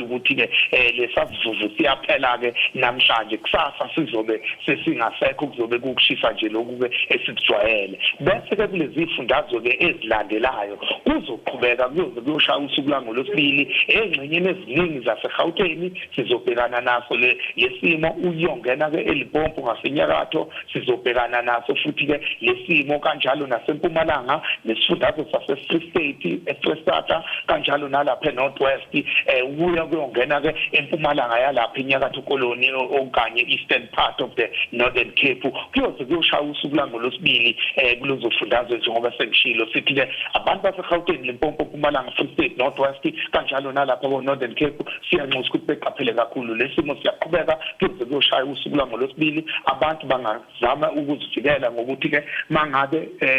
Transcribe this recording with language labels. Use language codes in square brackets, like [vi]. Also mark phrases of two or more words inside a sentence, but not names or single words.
[zu] ukuthi-ke lesasivuvu siyaphela-ke namhlanje kusasa sizobe sesingasekho kuzobe kukushisa nje lokhu-ke esikujwayele bese-ke kulezi ifundazwe-ke ezilandelayo kuzoqhubeka kuyoshaya usuku langolwesibili engxenyeni eziningi zaseGauteng sizobhekana naso lesimo uyongena-ke eLimpopo ngasenyakatho sizobhekana naso futhi-ke lesimo kanjalo nasempumalanga nesifundazwe sase-Free State eFreystata kanjalo nalapha eNorth West ukuya kuyongena-ke empumalanga yalapha enyakatho koloni okanye [en] eastern part of the Northern Cape [zu] kuyoze kuyoshaya usuku langolwesibili kulezo fundazwe njengoba sengishilo sithi-ke abantu baseGauteng Limpopo Mpumalanga Free State North West kanjalo nalapha ko-Northern Cape siyanxusa ukuthi beqaphele kakhulu lesimo siyaqhubeka kuyoze kuyoshaya usuku langolwesibili abantu bangazama ukuzivikela ngokuthi-ke mangabe